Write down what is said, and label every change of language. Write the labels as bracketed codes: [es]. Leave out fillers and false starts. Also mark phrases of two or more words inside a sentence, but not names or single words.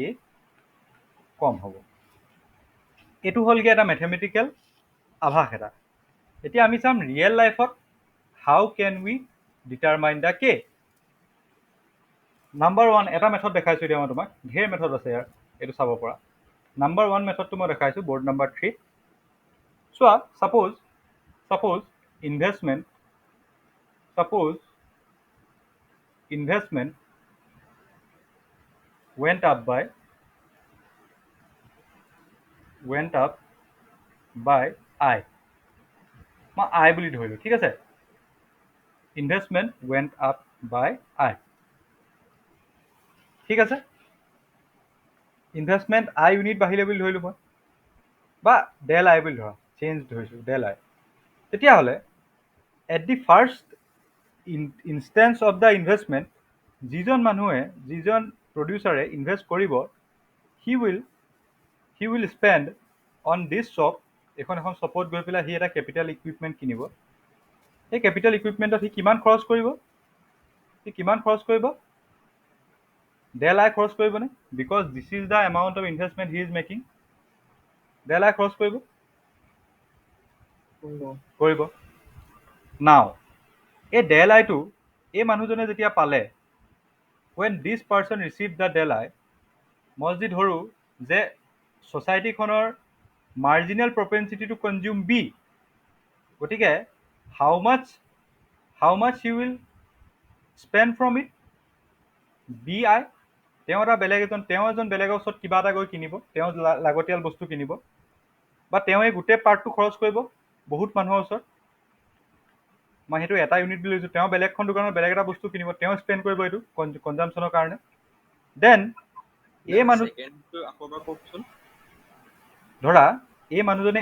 [as] কম হ'ব এইটো হ'লগৈ এটা মেথমেটিকেল আভাস এটা এতিয়া আমি চাম [en] real life how can we determine the K number [as] 1 এটা মেথড দেখাইছোঁ এতিয়া মই তোমাক ঢেৰ মেথড আছে ইয়াৰ এইটো চাব পৰা নাম্বাৰ 1 মেথডটো মই দেখাইছোঁ বৰ্ড নাম্বাৰ 3 চোৱা [en] suppose investment went up by I [as] মই I বুলি ধৰিলোঁ ঠিক আছে [en] investment went up by I ঠিক [as] আছে ইনভেষ্টমেণ্ট I ইউনিট বাঢ়িলে বুলি ধৰিলোঁ মই বা ডেল I বুলি ধৰা চেঞ্জ ধৰিছোঁ ডেল I তেতিয়াহ'লে [en] at the first instance of the investment [as] যিজন প্ৰডিউচাৰে ইনভেষ্ট কৰিব [en] he will spend on this shop [as] এখন শ্বপত গৈ পেলাই সি এটা [en] capital equipment [as] কিনিব সেই [en] capital equipment [as] সি কিমান খৰচ কৰিব ডেল I খৰচ কৰিবনে [en] because this is the amount of investment he is making [as] ডেল I খৰচ কৰিব নাও এই ডেল আইটো এই মানুহজনে যেতিয়া পালে [en] when this person received the del I [as] মই যদি ধৰোঁ যে ছ'চাইটিখনৰ [en] marginal propensity to consume [as] বি গতিকে [en] how much he will spend from it b I [as] তেওঁ এজন বেলেগৰ ওচৰত কিবা এটা গৈ কিনিব তেওঁ লাগতিয়াল বস্তু কিনিব বা তেওঁ এই গোটেই পাৰ্টটো খৰচ কৰিব বহুত মানুহৰ ওচৰত মই সেইটো এটা ইউনিট বুলি লৈছোঁ তেওঁ বেলেগখন দোকানত বেলেগ এটা বস্তু কিনিব তেওঁ স্পেণ্ড কৰিব এইটো কনজামশ্যনৰ কাৰণে দেন এই মানুহ ধৰা এই মানুহজনে